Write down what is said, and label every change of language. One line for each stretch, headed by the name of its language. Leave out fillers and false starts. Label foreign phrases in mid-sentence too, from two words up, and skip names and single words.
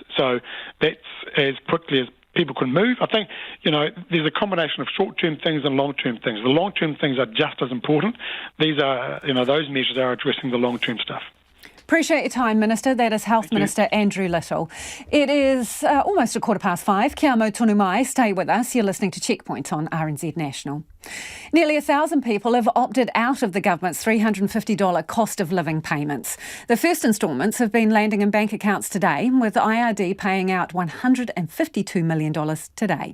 English: So that's as quickly as people can move. I think, there's a combination of short-term things and long-term things. The long-term things are just as important. These are, those measures are addressing the long-term stuff. Appreciate your time, Minister. That is Health Minister Andrew Little. It is almost 5:15.
Māori: Kia mau tonu mai.
English: Stay with us. You're listening to Checkpoint on RNZ National. Nearly 1,000 people have opted out of the government's $350 cost of living payments. The first instalments have been landing in bank accounts today, with IRD paying out $152 million today.